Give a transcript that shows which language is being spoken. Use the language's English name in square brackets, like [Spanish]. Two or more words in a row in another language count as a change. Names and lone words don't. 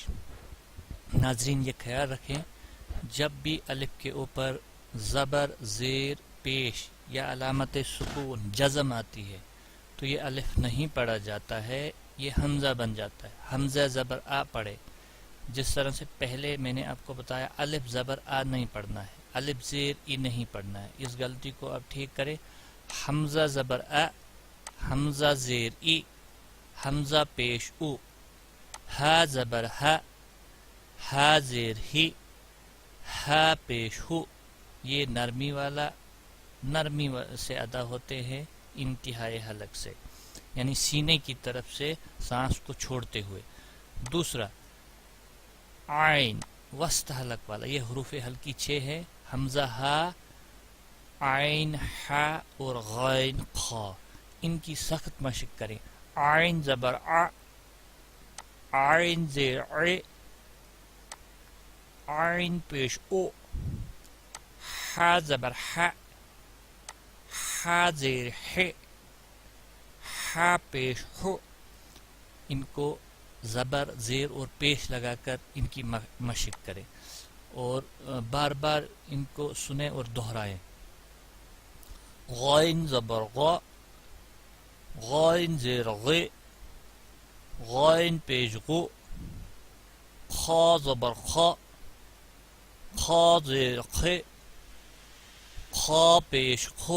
[Urdu] ناظرین یہ خیال رکھیں جب بھی الف کے اوپر زبر زیر پیش یا علامت سکون جزم آتی ہے تو یہ الف نہیں پڑھا جاتا ہے، یہ حمزہ بن جاتا ہے. حمزہ زبر آ پڑھے، جس طرح سے پہلے میں نے آپ کو بتایا الف زبر آ نہیں پڑھنا ہے، الف زیر ای نہیں پڑھنا ہے. اس غلطی کو آپ ٹھیک کریں. حمزہ زبر آ، حمزہ زیر ای، حمزہ پیش او، ہا زبر ہا، ہا زیر ہی، ہا پیش ہو. یہ نرمی والا، نرمی سے ادا ہوتے ہیں انتہائی حلق سے، یعنی سینے کی طرف سے سانس کو چھوڑتے ہوئے. دوسرا عین وسط حلق والا، یہ حروف حلقی 6 ہے. حمزہ ہا، عین ہا اور غین خا، ان کی سخت مشق کریں. عین زبر ع، عین زیر ع، عین پیش او، ہا زبر ہا، ہا زیر ح، ہا پیش ہو. ان کو زبر زیر اور پیش لگا کر ان کی مشق کریں اور بار بار ان کو سنیں اور دہرائیں. غین زبر غا، غین زیر غی، غین پیش غو، خا زبر خا، خا زیر خ، خا پیش خو.